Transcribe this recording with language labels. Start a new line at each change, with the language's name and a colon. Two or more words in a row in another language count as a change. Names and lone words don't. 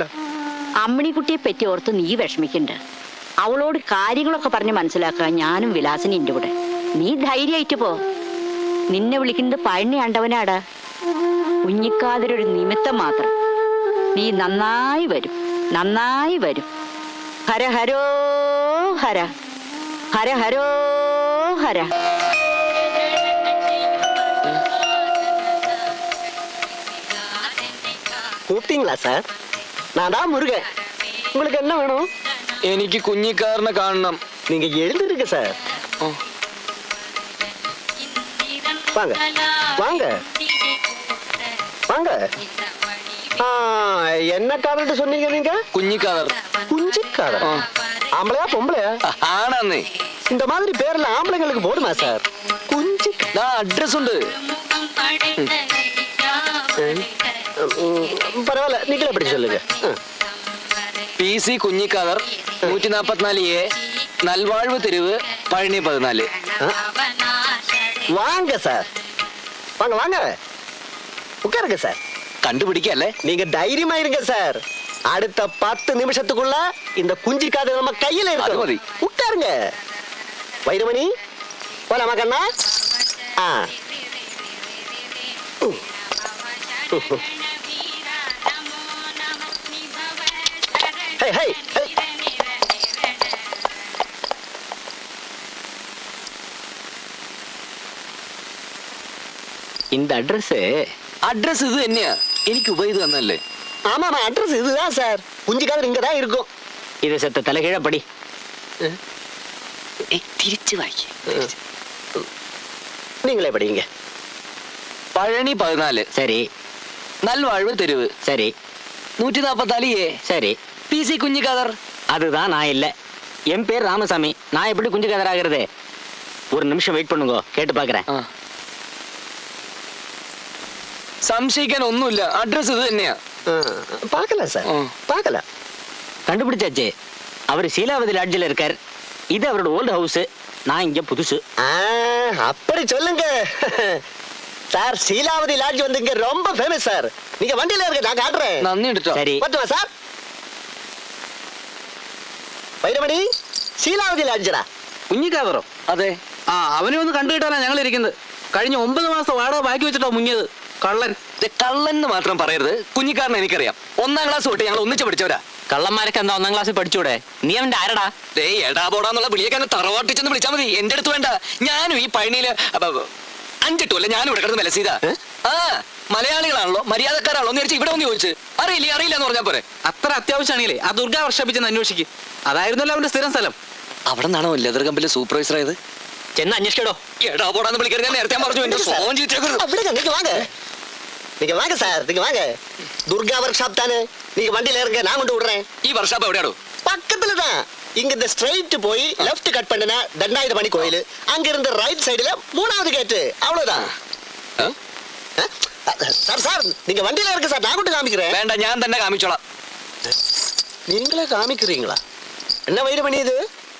Malayalam: അമ്മിണിക്കുട്ടിയെ പറ്റി ഓർത്ത് നീ വിഷമിക്കണ്ട. അവളോട് കാര്യങ്ങളൊക്കെ പറഞ്ഞ് മനസ്സിലാക്കാൻ ഞാനും വിലാസിനി ഉണ്ട് കൂടെ. നീ ധൈര്യമായിട്ട് പോ. നിന്നെ വിളിക്കുന്നത് പഴനി ആണ്ടവനാടാ. കുഞ്ഞിക്കാതിരൊരു നിമിത്തം മാത്രം. നീ നന്നായി വരും, നന്നായി വരും. ഹര ഹരോ ഹര, ഹര ഹരോ ഹര.
Tamil: கூப்பிட்டீங்களா சார்? நான் தான் முருகன். உங்களுக்கு என்ன வேணும்?
Malayalam: എനിക്ക് കുഞ്ഞിക്കാരനെ കാണണം.
Tamil: நீங்க எழுந்துருங்க சார். வாங்க வாங்க வாங்க. என்ன காதல் சொன்னீங்க நீங்க?
Malayalam: കുഞ്ഞിക്കാതർ.
Tamil: குஞ்சு காதல். ஆம்பளையா பொம்பளையா?
Malayalam: ആണെന്നേ.
Tamil: இந்த மாதிரி பேர்ல ஆம்பளைங்களுக்கு போடுமா சார்? குஞ்சு.
Malayalam: അഡ്രസ് ഉണ്ട്.
Tamil: பரவாயில்ல, நீங்களே அப்படி சொல்லுங்க.
Malayalam: PC കുഞ്ഞിക്കാതർ, 144A, നൽവാഴ്വ് തെരുവ്, പഴനി 14.
Tamil: வாங்க சார், வாங்க வாங்க, உட்காருங்க சார்.
Malayalam: കണ്ടുപിടിക്കല്ലേ?
Tamil: நீங்க தைரியமா இருங்க சார். அடுத்த 10 நிமிஷத்துக்குள்ள இந்த குஞ்சு காது நம்ம கையில அது இருக்கு. மதி. உட்காருங்க. வைரமணி, போலாமா கண்ணா? ஹே ஹே ஹே. இந்த அட்ரஸ்
Malayalam: അഡ്രസ് ഇത് തന്നെയാ. എനിക്ക് ഉപയോഗിച്ച് തന്നല്ലേ?
Tamil: ஆமாமா, அட்ரஸ் இதுதான் சார். குஞ்சு காது இங்க தான் இருக்கும். இது செத்த தலைகீழ படி.
Malayalam: തിരിച്ചു വായിക്കേ.
Tamil: நீங்களே படிங்க.
Malayalam: പഴനി 14,
Tamil: சரி
Malayalam: നൽവാഴ്വ് തെരുവ്,
Tamil: சரி
Malayalam: 144A,
Tamil: சரி.
Malayalam: PC കുഞ്ഞിക്കാതർ.
Tamil: அதுதான் நான் இல்ல. என் பேர் ராமசாமி. நான் எப்படி குஞ்சு கதராகிறது? ஒரு நிமிஷம் வெயிட் பண்ணுங்க, கேட்டு பாக்குறேன்.
Malayalam: സംശയിക്കാൻ ഒന്നുമില്ല. അഡ്രസ് ഇത് തന്നെയാ.
Tamil: பார்க்கலாம் சார், பார்க்கலாம். கண்டுபிடிச்சாச்சு. அவர் சீலாவதி லாட்ஜில் இருக்கார். இது அவரோட
English: old house.
Tamil: நான் இங்க புதுசு. அப்படி சொல்லுங்க சார். சீலாவதி லாட்ஜ் வந்து இங்க ரொம்ப ஃபேமஸ் சார். நீங்க வண்டியில இருக்க, நான் காட்டுறேன்.
Malayalam: നന്ദി എടുത്തോ.
Tamil: சரி. பத்துவா சார்?
Malayalam: വൈരമണി, ശീലാവതി ലാഡ്ജടാ. കുഞ്ഞിക്കാതറോ? അതെ. ആ, അവനെ ഒന്ന് കണ്ടുകിട്ടാനാ ഞങ്ങൾ ഇരിക്കുന്നത്. കഴിഞ്ഞ 9 മാസത്തെ വാടക ബാക്കി വെച്ചിട്ടോ മുങ്ങിയത് കള്ളൻ. കള്ളൻ എന്ന് മാത്രം പറയരുത്. കുഞ്ഞിക്കാരനെ എനിക്കറിയാം. 1ാം ക്ലാസ് തൊട്ട് ഞങ്ങൾ ഒന്നിച്ച് പഠിച്ചവരാ. കള്ളന്മാരൊക്കെ എന്താ 1ാം ക്ലാസ്സിൽ പഠിച്ചൂടെ? നീ അവന്റെ ആരടാ? എടാ പോടാന്നുള്ള വിളിയൊക്കെ അങ്ങ് തറവാട്ടിച്ചെന്ന് വിളിച്ചാൽ മതി. എന്റെ അടുത്ത് വേണ്ട. ഞാനും ഈ പഴനിയില് 5 അല്ല, ഞാനും ഇവിടെ കിടന്ന് വിലസീതാ. മലയാളികളാണല്ലോ, മര്യാദക്കാരാണല്ലോ എന്ന് വിചാരിച്ച് ഇവിടെ ഒന്ന് ചോദിച്ചു. അറിയില്ല എന്ന് പറഞ്ഞാൽ പോരെ? അത്ര അത്യാവശ്യമാണെങ്കിലേ ആ ദുർഗ വർഷപ്പിച്ചെന്ന് അന്വേഷിക്ക്. അതായിരുന്നല്ലോ അവന്റെ സ്ഥിരം സ്ഥലം. അവിടെ നിന്നാണോ ലെതർ കമ്പനിലെ സൂപ്പർവൈസർ ആയത്? ചെന്ന് അന്വേഷിക്കടോ. എടാ പോടാന്ന് വിളിക്കരുത്. ഞാൻ നേരത്തെ പറഞ്ഞു. എന്റെ സ്വഭാവം ചീത്തയാക്കരുത്.
Tamil: அப்படிங்க, நீங்க வாங்க. நீங்க வாங்க சார், நீங்க வாங்க. துர்கா ஒர்க் ஷாப் தானே? நீங்க வண்டியில இருங்க, நான் கொண்டு விடுறேன்.
Malayalam: ഈ വർഷാപ്പ് എവിടെയാണോ?
Tamil: பக்கத்துல தான். இங்க இந்த ஸ்ட்ரைட் போய்
English: left cut
Tamil: பண்ணினா தண்டாயுதமணி கோயில். அங்க இருந்து
English: right side
Tamil: 3வது கேட். அவ்வளவுதான். சார் சார், நீங்க வண்டியில இருக்க சார், நான் கொண்டு காமிக்கிறேன்.
Malayalam: വേണ്ട, ഞാൻ തന്നെ കാമിച്ചോളാം.
Tamil: நீங்களே காமிக்கிறீங்களா? என்ன வைரமணி இது?